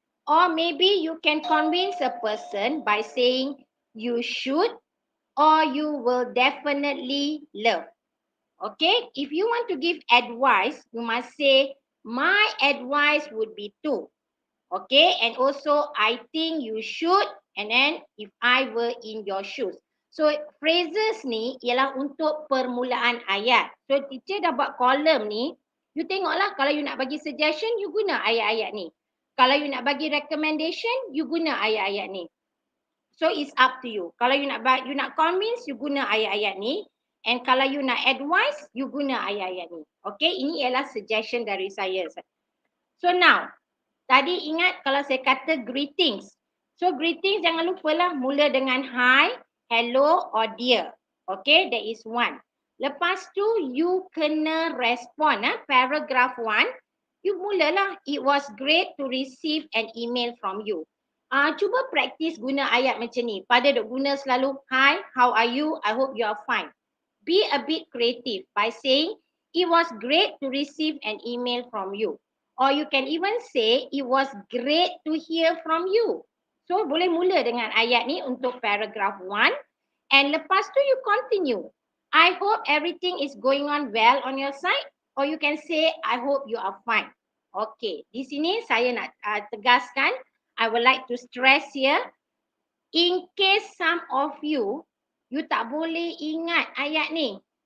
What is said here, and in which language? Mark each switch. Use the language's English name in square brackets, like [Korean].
[English] Or maybe you can convince a person by saying you should or you will definitely love. Okay, if you want to give advice, you must say my advice would be to. Okay, and also I think you should, and then if I were in your shoes. [Malay] So phrases ni ialah untuk permulaan ayat. So teacher dah buat kolom ni, you tengoklah kalau you nak bagi suggestion, you guna ayat-ayat ni. Kalau you nak bagi recommendation, you guna ayat-ayat ni. [English] So it's up to you. [Malay] Kalau you nak convince, you guna ayat-ayat ni. And kalau you nak advice, you guna ayat-ayat ni. Okay, ini ialah suggestion dari saya. So now, tadi ingat kalau saya kata greetings. So greetings jangan lupalah mula dengan [English] hi, hello or dear. Okay, that is one. [Malay] Lepas tu you kena respond. [English] Paragraph 1, you mulalah it was great to receive an email from you. [Malay] Cuba practice guna ayat macam ni. Pada duk guna selalu [English] hi, how are you? I hope you are fine. Be a bit creative by saying it was great to receive an email from you. Or you can even say, it was great to hear from you. [Malay] So, boleh mula dengan ayat ni untuk paragraph 1. And lepas tu you continue. [English] I hope everything is going on well on your side. Or you can say, I hope you are fine. Okay, [Malay] di sini saya nak tegaskan. [English] I would like to stress here. In case some of you, [Malay] you tak boleh ingat ayat ni.